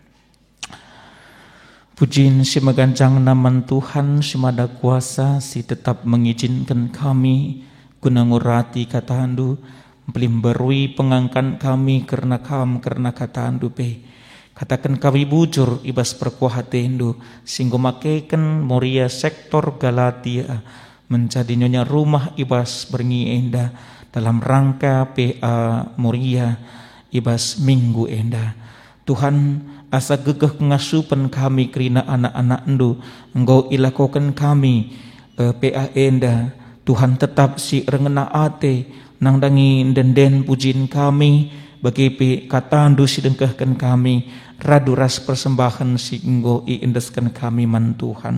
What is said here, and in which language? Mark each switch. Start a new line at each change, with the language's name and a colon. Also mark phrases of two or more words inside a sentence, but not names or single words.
Batak Karo: Pujiin si magancang naman Tuhan si mada kuasa si tetap mengizinkan kami guna ngurati kata handu belimberui pengangkan kami karena kata handu pe. Katakan kami bujur ibas perkuahate handu singgo makeken Moria sektor Galatia menjadi nyonya rumah ibas berngi enda
Indonesian: dalam rangka
Batak Karo: PA Moria ibas minggu enda. Tuhan asa gegeh ngasupan kami kerina anak-anak endu engkau ilakokan kami PA enda. Tuhan tetap si rengena ate nang dangi denden pujin kami bagi kata andu si dengkahkan kami radu ras persembahan si engkau iindeskan kami man Tuhan.